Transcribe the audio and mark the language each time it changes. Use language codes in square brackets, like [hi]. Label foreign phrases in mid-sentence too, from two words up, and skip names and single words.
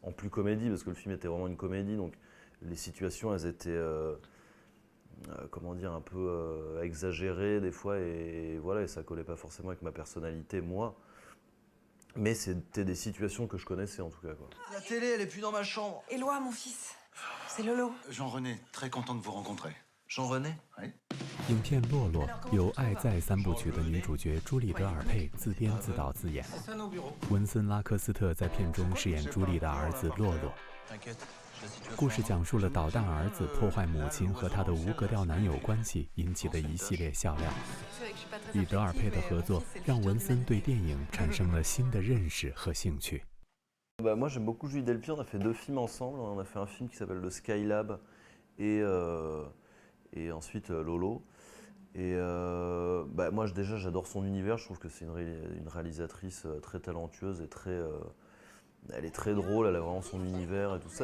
[fr] En plus comédie, parce que le film était vraiment une comédie, donc les situations, elles étaient, comment dire, un peu exagérées des fois, et voilà, et ça collait pas forcément avec ma personnalité, moi. Mais c'était des situations que je connaissais, en tout cas, quoi. La télé, elle est plus dans ma chambre. Éloi, mon fils. C'est Lolo. Jean-René, très content de vous rencontrer. Jean-René? Oui. [zh] 影片《洛洛》由《爱在三部曲》的女主角朱莉·德尔佩自编自导自演。文森拉科斯特在片中饰演朱莉的儿子洛洛。故事讲述了捣蛋儿子破坏母亲和他的无格调男友关系引起的一系列笑料。与德尔佩的合作让文森对电影产生了新的认识和兴趣。 [fr] Bah, moi j'aime beaucoup Julie Delpy, on a fait 2 films ensemble, on a fait un film qui s'appelle le Skylab et ensuite Lolo. Et bah, moi déjà j'adore son univers, je trouve que c'est une réalisatrice très talentueuse et elle est très drôle, elle a vraiment son univers et tout ça.